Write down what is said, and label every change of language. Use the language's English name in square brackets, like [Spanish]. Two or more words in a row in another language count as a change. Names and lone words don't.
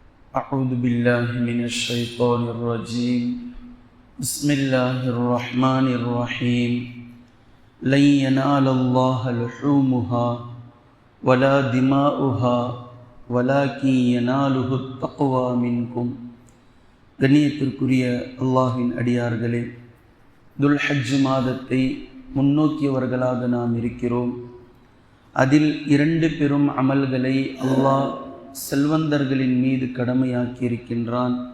[Arabic] أعوذ بالله من الشيطان الرجيم بسم الله الرحمن الرحيم لن ينال الله لحومها ولا دماؤها ولكن يناله التقوى منكم. [Tamil] கண்ணியத்திற்குரிய அல்லாஹ்வின் அடியார்களே, துல்ஹஜ் மாதத்தை முன்னோக்கியவர்களாக நாம் இருக்கிறோம். அதில் 2 பெரும் அமல்களை அல்லாஹ் செல்வந்தர்களின் மீது கடமையாக்கி இருக்கின்றான்.